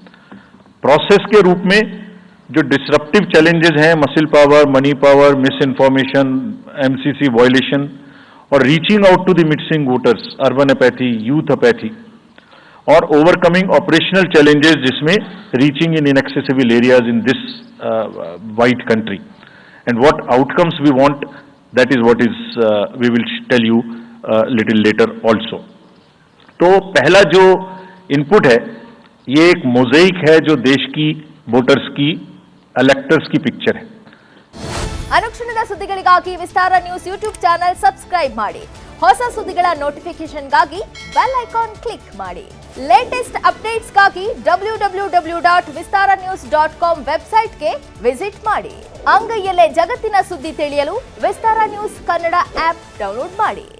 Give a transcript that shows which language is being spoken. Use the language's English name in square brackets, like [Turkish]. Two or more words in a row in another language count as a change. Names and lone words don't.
[English] process [Hindi] के रूप में जो [English] disruptive challenges हैं, muscle power, money power, misinformation, MCC violation, और reaching out to the missing voters, urban apathy, youth apathy, और overcoming operational challenges जिसमें reaching in inaccessible areas in this wide country, and what outcomes we want, that is what is we will tell you little later also। [Hindi] तो पहला जो इनपुट है ये एक मोज़ेक है जो देश की वोटर्स की, इलेक्टर्स की पिक्चर है। [Kannada] ಅನುಕ್ಷಣದ ಸುದ್ದಿಗಳಿಗಾಗಿ ವಿಸ್ತಾರ ನ್ಯೂಸ್ ಯೂಟ್ಯೂಬ್ ಚಾನೆಲ್ ಸಬ್ಸ್ಕ್ರೈಬ್ ಮಾಡಿ. ಹೊಸ ಸುದ್ದಿಗಳ ನೋಟಿಫಿಕೇಶನ್ಗಾಗಿ ಬೆಲ್ ಐಕಾನ್ ಕ್ಲಿಕ್ ಮಾಡಿ. ಲೇಟೆಸ್ಟ್ ಅಪ್ಡೇಟ್ಸ್ಗಾಗಿ www.vistaranews.com ವೆಬ್ಸೈಟ್ಗೆ ವಿಸಿಟ್ ಮಾಡಿ. ಅಂಗೈಯಲ್ಲೇ ಜಗತ್ತಿನ ಸುದ್ದಿ ತಿಳಿಯಲು ವಿಸ್ತಾರ ನ್ಯೂಸ್ ಕನ್ನಡ ಆಪ್ ಡೌನ್ಲೋಡ್ ಮಾಡಿ.